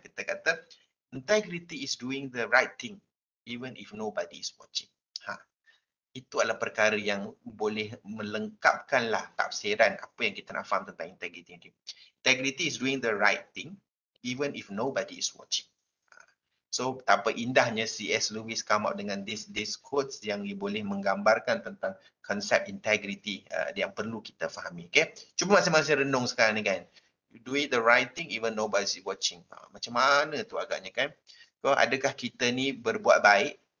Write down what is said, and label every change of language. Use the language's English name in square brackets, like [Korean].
[Malay] Kita kata, [English] integrity is doing the right thing even if nobody is watching. [Malay] Itu adalah perkara yang boleh melengkapkanlah tafsiran apa yang kita nak faham tentang integrity ini. [English] Integrity is doing the right thing even if nobody is watching. [Malay] So, betapa indahnya C.S. Lewis [English] come up [Malay] dengan [English] this quotes [Malay] yang boleh menggambarkan tentang konsep integrity yang perlu kita fahami. Okay? Cuba masing-masing renung sekarang ni kan. [English] You do it the right thing even nobody is watching. [Malay] Macam mana tu agaknya kan? So, adakah kita ni berbuat baik?